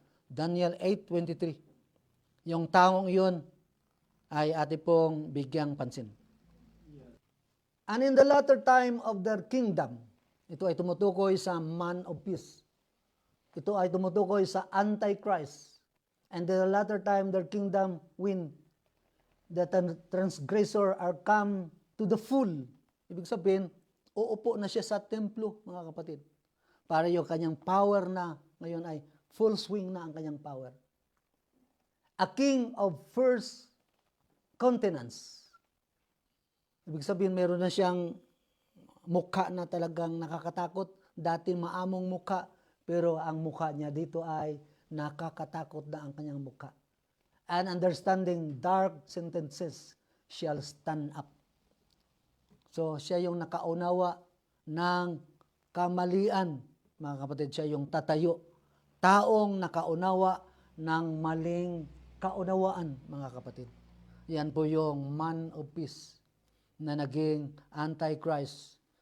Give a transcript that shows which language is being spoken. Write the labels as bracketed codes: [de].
[tl] Daniel 8:23. Yung taong yun ay ati pong bigyang pansin. [en] And in the latter time of their kingdom, [tl] ito ay tumutukoy sa [en] man of peace. [tl] Ito ay tumutukoy sa Antichrist. [en] And in the latter time their kingdom, when the transgressor are come to the full. [tl] Ibig sabihin, uupo na siya sa templo, mga kapatid. Para yung kanyang power na ngayon ay full swing na ang kanyang power. [en] A king of first countenance. [tl] Ibig sabihin, meron na siyang mukha na talagang nakakatakot. Dati maamong mukha, pero ang mukha niya dito ay nakakatakot na ang kanyang mukha. [en] And understanding dark sentences shall stand up. [tl] So, siya yung nakaunawa ng kamalian, mga kapatid. Siya yung tatayo. Taong nakaunawa ng maling kaunawaan, mga kapatid. Yan po yung man of peace na naging Antichrist.